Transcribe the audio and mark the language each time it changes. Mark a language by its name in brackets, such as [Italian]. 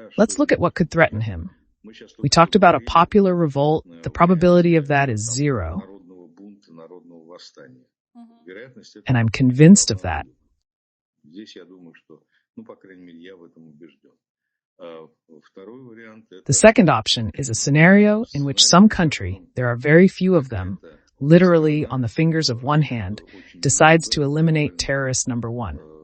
[English] Let's look at what could threaten him. We talked about a popular revolt. The probability of that is 0. [Russian] Народного бунта, народного восстания. [English] And I'm convinced of that. [Russian] Здесь я думаю, что, по крайней мере, я в этом убежден. Второй вариант — [English] The second option is a scenario in which some country, there are very few of them, literally on the fingers of one hand, decides to eliminate terrorist number one.